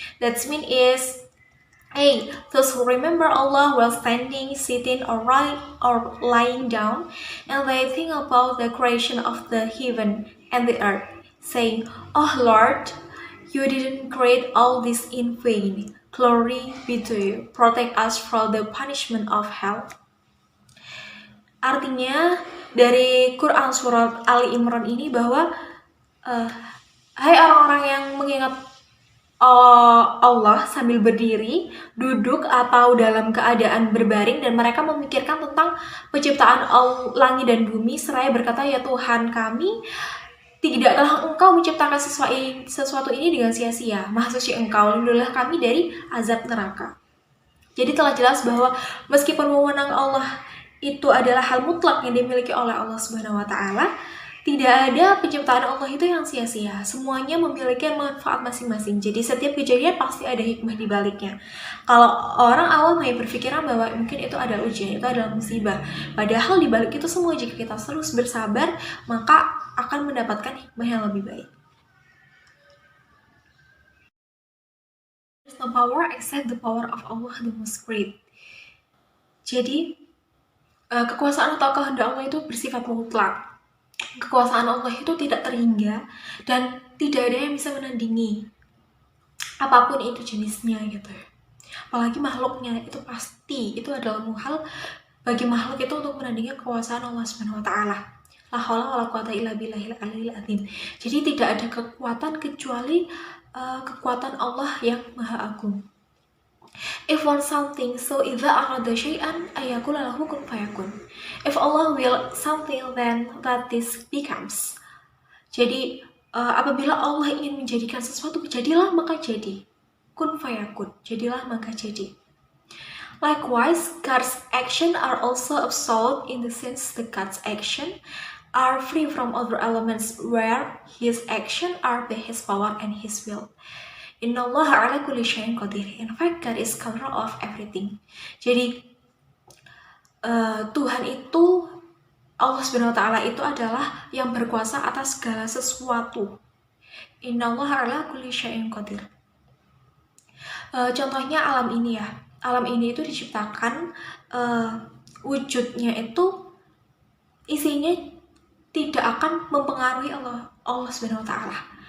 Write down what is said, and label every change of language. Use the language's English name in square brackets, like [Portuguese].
[English] That mean is those who remember Allah while standing, sitting, or lying down, and they think about the creation of the heaven and the earth, saying, "Oh Lord, you didn't create all this in vain. Glory be to you. Protect us from the punishment of hell." [Indonesian] Artinya dari Quran surat Ali Imran ini bahwa hai orang-orang yang mengingat Allah sambil berdiri, duduk, atau dalam keadaan berbaring, dan mereka memikirkan tentang penciptaan langit dan bumi, seraya berkata, "Ya Tuhan kami, tidaklah Engkau menciptakan sesuatu ini dengan sia-sia. Maha suci Engkau, lindungilah kami dari azab neraka." Jadi telah jelas bahwa meskipun wewenang Allah itu adalah hal mutlak yang dimiliki oleh Allah Subhanahu wa taala, tidak ada penciptaan Allah itu yang sia-sia. Semuanya memiliki manfaat masing-masing. Jadi setiap kejadian pasti ada hikmah di baliknya. Kalau orang awam hanya berpikiran bahwa mungkin itu adalah ujian, itu adalah musibah. Padahal di balik itu semua, jika kita terus bersabar, maka akan mendapatkan hikmah yang lebih baik. [English] There's no power except the power of Allah the Most Great. [Indonesian] Jadi kekuasaan atau kehendak Allah itu bersifat mutlak. kekuasaan Allah itu tidak terhingga dan tidak ada yang bisa menandingi apapun itu jenisnya gitu ya. Apalagi makhluknya itu pasti itu adalah hal bagi makhluk itu untuk menandingi kekuasaan Allah Subhanahu wa taala. [Arabic] La haula wala quwata illa billahil aliyil azim. [Indonesian] Jadi tidak ada kekuatan kecuali kekuatan Allah yang Maha Agung. [English] If want something, so [Arabic] idza arada syai'an ayaqula lahu kun fayakun. [English] If Allah will something, then that this becomes. [Indonesian] Jadi apabila Allah ingin menjadikan sesuatu, jadilah maka jadi. [Arabic] Kun fayakun, [Indonesian] jadilah maka jadi. [English] Likewise, God's action are also absolute in the sense that God's action are free from other elements where His action are by His power and His will. [Arabic] Inna Allah ala kulli syai'in qadir. [English] In fact, God is control of everything. [Indonesian] Jadi Tuhan itu, Allah Subhanahu wa taala itu adalah yang berkuasa atas segala sesuatu. [Arabic] Inna Allah ala kulli syai'in qadir. [Indonesian] Contohnya alam ini ya. Alam ini itu diciptakan wujudnya itu isinya tidak akan mempengaruhi Allah Subhanahu wa taala.